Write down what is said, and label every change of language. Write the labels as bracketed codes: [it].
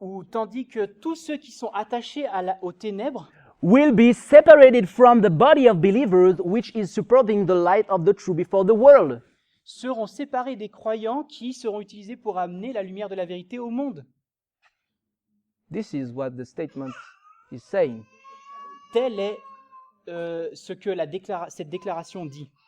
[fr] tandis que tous ceux qui sont attachés aux ténèbres [en] will be separated from the body of believers, which is supporting the light of the truth before the world. [fr] seront séparés des croyants qui seront utilisés pour amener la lumière de la vérité au monde. [en] This is what the statement is saying. [fr] Tel est ce que cette déclaration dit.